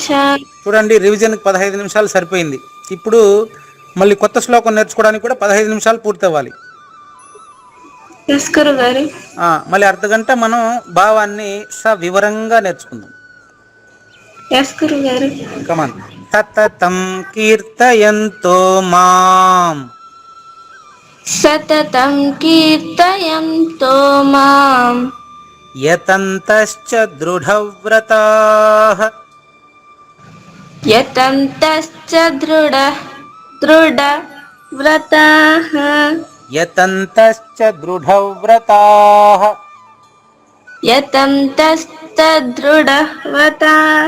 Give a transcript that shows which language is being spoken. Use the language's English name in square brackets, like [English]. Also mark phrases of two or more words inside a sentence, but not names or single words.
[Telugu] చూడండి, రివిజన్కి 15 నిమిషాలు సరిపోయింది. ఇప్పుడు మళ్ళీ కొత్త శ్లోకం నేర్చుకోవడానికి కూడా 15 నిమిషాలు పూర్తి అవ్వాలి. ఎస్ గురుగారు. మళ్ళీ అర్ధగంట మనం భావాన్ని సవివరంగా నేర్చుకుందాం. ఎస్ గురుగారు. [English] come on. [Sanskrit] సతతం కీర్తయంతో మాం సతతం కీర్తయంతో మాం యతంతశ్చ దృఢవ్రతాః యతంతశ్చ దృఢవ్రతాః యతంతశ్చ దృఢవ్రతాః యతంతశ్చ దృఢవ్రతాః